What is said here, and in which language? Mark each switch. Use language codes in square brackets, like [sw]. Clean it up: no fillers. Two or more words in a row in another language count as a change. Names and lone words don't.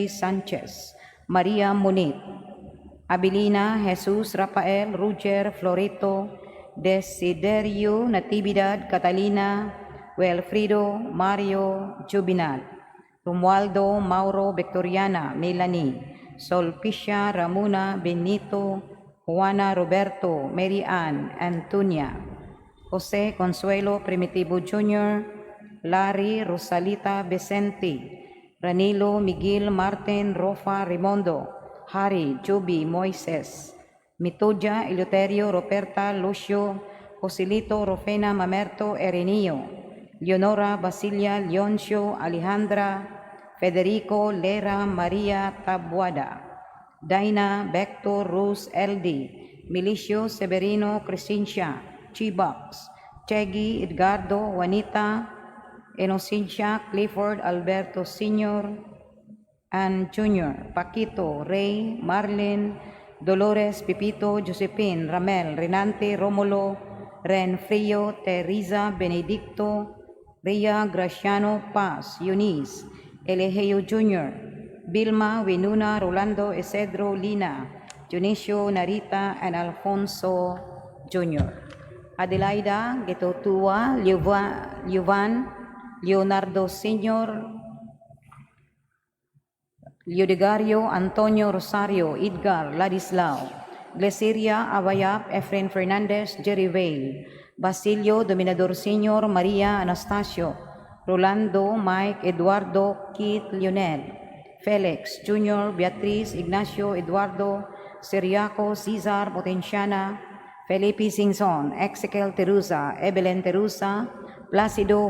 [en] Sanchez, Maria Munit, Abilina, Jesus, Rafael, Roger, Florito, Desiderio, Natividad, Catalina, Wilfrido, Mario, Juvenal, Romualdo, Mauro, Victoriana, Melanie, Solpicia, Ramona, Benito, Juana, Roberto, Mary Ann, Antonia, Jose, Consuelo, Primitivo Jr., Larry, Rosalita, Vicente, Ranilo, Miguel, Martin, Rofa, Rimondo, Harry, Joby, Moises, Mitodia, Eleuterio, Roberta, Lucio, Joselito, Rofena, Mamerto, Erenio, Leonora, Basilia, Leoncio, Alejandra, Federico, Lera, Maria, Tabuada, Daina, Vector, Rose, Eldi, Milicio, Severino, Crescencia, Chibox, Cheggy, Edgardo, Juanita, Inocencia, Clifford, Alberto Sr., Ann Jr., Paquito, Ray, Marlene, Dolores, Pipito, Josephine, Ramel, Renante, Romulo, Ren, Frio, Teresa, Benedicto, Rhea, Graciano, Paz, Eunice, Elegeo Jr., Vilma, Winuna, Rolando, Esedro, Lina, Dionisio, Narita, and Alfonso Jr. Adelaida, Getotua, Liovan, Leonardo Sr., Leodegario, Antonio Rosario, Edgar, Ladislao, Glesiria, Abayap, Efren Fernandez, Jerry Vale, Basilio, Dominador Sr., Maria Anastasio, Rolando, Mike, Eduardo, Keith, Lionel, Felix, Jr., Beatriz, Ignacio, Eduardo, Siriaco, Cesar, Potenciana, Felipe Singson, Ezequiel Terusa, Evelyn Terusa, Placido,